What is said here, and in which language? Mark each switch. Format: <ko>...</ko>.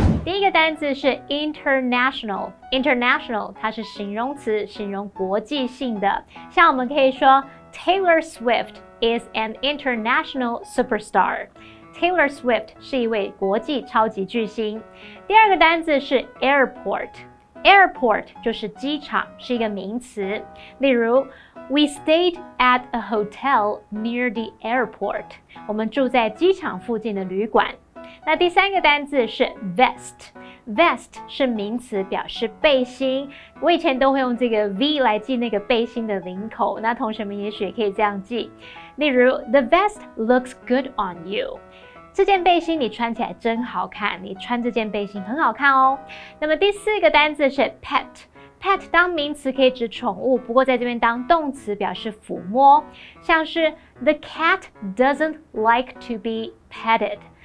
<zh>第一个单字是 international。international 它是形容词，形容国际性的。像我们可以说</zh> <en>Taylor Swift is an international superstar。</en> <zh>Taylor Swift 是一位国际超级巨星。第二个单字是 airport。airport 就是机场，是一个名词。例如</zh> <en>We stayed at a hotel near the airport.</en> <zh>我们住在机场附近的旅馆。那第三个单字是 vest。vest 是名词，表示背心。我以前都会用这个 V 来记那个背心的领口，那同学们也许也可以这样记。例如</zh> <en>The vest looks good on you.</en> <zh>这件背心你穿起来真好看，你穿这件背心很好看哦。那么第四个单字是 pet。pet 当名词可以指宠物，不过在这边当动词表示抚摸，像是</zh> <en>The cat doesn't like to be petted.</en>